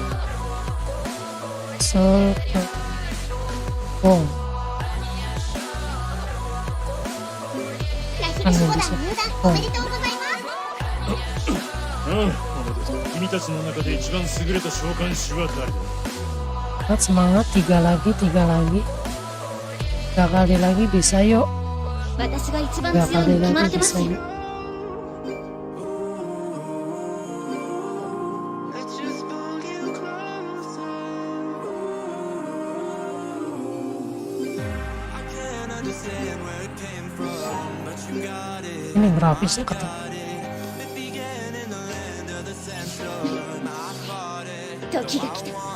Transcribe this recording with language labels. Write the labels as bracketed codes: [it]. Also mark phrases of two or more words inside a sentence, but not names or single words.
[ja] Bong ラヒルシュゴダ入団おめでとうございます君たちの中で一番優れた召喚士は誰だ。 [id] semangat 3 lagi 3 kali lagi bisa yuk. [ja] 私が一番 [id] 3 [ja] 強い [id] kali [ja] に決まっ [id] lagi [ja] てま [id] bisa [ja] すよ [id] yuk. Ini grafisnya ketat. [ja] 時が来た